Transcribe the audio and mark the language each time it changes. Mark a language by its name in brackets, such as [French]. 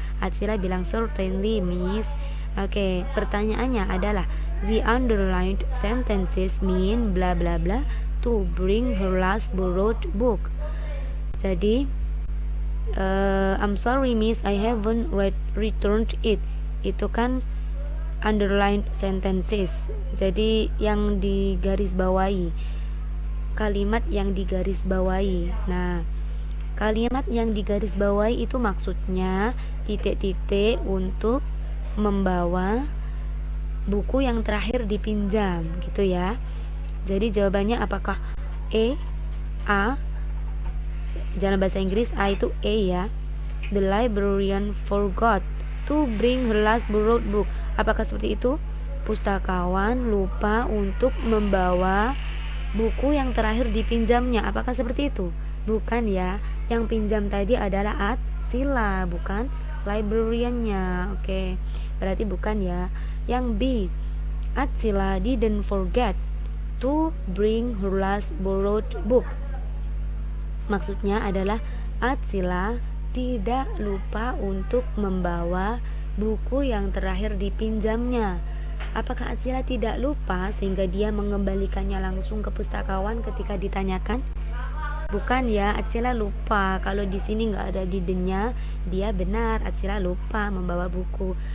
[Indonesian] Atsila bilang, [English] "Certainly, miss." [Indonesian] Oke, pertanyaannya adalah [English] the underlined sentences mean bla bla bla to bring her last borrowed book. [Indonesian] Jadi [English] I'm sorry miss, I haven't returned it. [Indonesian] Itu kan [English] underlined sentences. [Indonesian] Jadi yang digarisbawahi, kalimat yang digarisbawahi. Nah, kalimat yang digarisbawahi itu maksudnya titik-titik untuk membawa buku yang terakhir dipinjam gitu ya. Jadi jawabannya apakah A, dalam bahasa Inggris A itu A ya. [English] The librarian forgot to bring her last borrowed book. [Indonesian] Apakah seperti itu? Pustakawan lupa untuk membawa buku yang terakhir dipinjamnya. Apakah seperti itu? Bukan ya. Yang pinjam tadi adalah Atsila, bukan librariannya. Oke, berarti bukan ya. Yang B, [English] Atsila didn't forget to bring her last borrowed book. [Indonesian] Maksudnya adalah Atsila tidak lupa untuk membawa buku yang terakhir dipinjamnya. Apakah Atsila tidak lupa sehingga dia mengembalikannya langsung ke pustakawan ketika ditanyakan? Bukan ya, Atsila lupa. Kalau di sini nggak ada didnya, dia benar, Atsila lupa membawa buku.